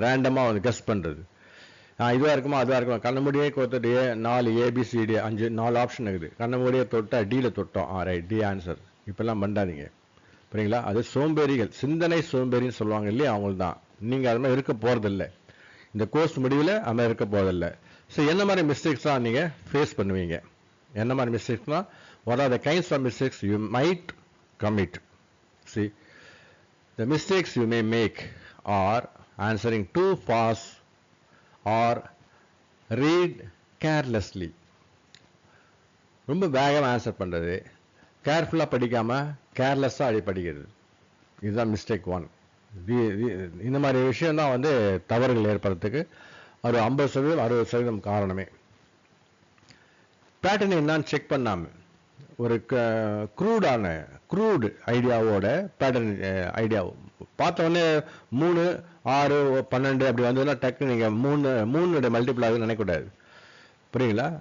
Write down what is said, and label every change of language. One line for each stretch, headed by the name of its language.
Tamil: ரேண்டமாக வந்து கெஸ் பண்ணுறது, இதுவாக இருக்குமா அதுவாக இருக்குமா, கண்ணை மூடியே கொடுத்துட்டு 4 ABCD 4 ஆப்ஷன் இருக்குது, கண்ணை மூடியே தொட்டா டியில் தொட்டோம், ரைட், டி ஆன்சர். இப்பெல்லாம் பண்ணாதீங்க. புரியுங்களா? அது சோம்பேறிகள், சிந்தனை சோம்பேறின்னு சொல்லுவாங்க இல்லையா, அவங்களுக்கு தான். நீங்கள் அது மாதிரி இருக்க போகிறதில்ல, இந்த கோர்ஸ் முடிவில் அது மாதிரி இருக்க போகிறதில்ல. ஸோ என்ன மாதிரி மிஸ்டேக்ஸ்லாம் நீங்கள் ஃபேஸ் பண்ணுவீங்க? என்ன மாதிரி மிஸ்டேக்ஸ்னா,
English: what are the kinds of mistakes you might commit? See, the mistakes you may make are answering too fast or read carelessly.
Tamil: ரொம்ப வேகமாக ஆன்சர் பண்ணுறது, கேர்ஃபுல்லாக படிக்காமல் கேர்லெஸ்ஸாக அடி படிக்கிறது, இதுதான் மிஸ்டேக் 1. இந்த மாதிரி விஷயம் தான் வந்து தவறுகள் ஏற்படுறதுக்கு ஒரு 50% 60% காரணமே. பேட்டர்ன் என்னன்னு செக் பண்ணாமல் ஒரு க்ரூடு ஐடியாவோட பேட்டர்ன் ஐடியா பார்த்தோன்னே 3, 6, 12 அப்படி வந்ததுன்னா டக்கு நீங்கள் 3 மல்டிபிள் ஆகுதுன்னு நினைக்கக்கூடாது. புரியுங்களா?